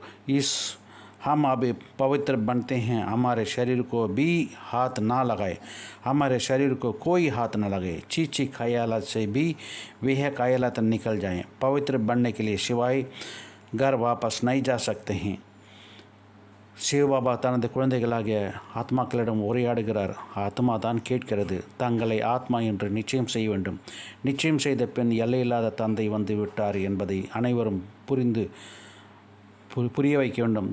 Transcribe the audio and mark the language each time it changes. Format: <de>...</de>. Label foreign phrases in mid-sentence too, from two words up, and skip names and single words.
<hi>हम अब पवित्र बनते हैं। हमारे शरीर को भी हाथ ना लगाए, हमारे शरीर को कोई हाथ न लगे। चीची ख्यालात से भी वह ख्यालात निकल जाएं। पवित्र बनने के लिए सिवाय घर वापस नहीं जा सकते हैं.</hi> <ta>சிவபாபா தனது குழந்தைகளாகிய ஆத்மாக்களிடம் உரையாடுகிறார். ஆத்மா தான் கேட்கிறது. தங்களை ஆத்மா என்று நிச்சயம் செய்ய வேண்டும். நிச்சயம் செய்த பின் எல்லையில்லாத தந்தை வந்து விட்டார் என்பதை அனைவரும் புரிய வைக்க வேண்டும்.</ta>